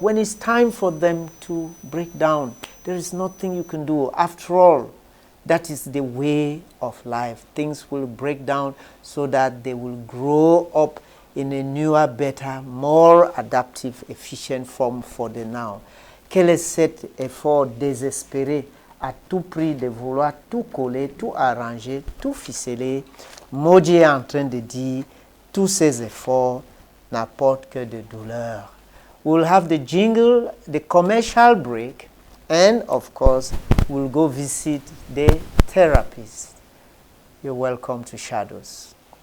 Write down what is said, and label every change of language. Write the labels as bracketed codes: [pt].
[en] When it's time for them to break down, there is nothing you can do. After all, that is the way of life. Things will break down so that they will grow up in a newer, better, more adaptive, efficient form for the now. [fr] Quel est cet effort désespéré à tout prix de vouloir tout coller, tout arranger, tout ficeler? Maudit est en train de dire, tous ces efforts n'apportent que de douleur. [en] We'll have the jingle, the commercial break, and of course, we'll go visit the therapist. You're welcome to Shadows.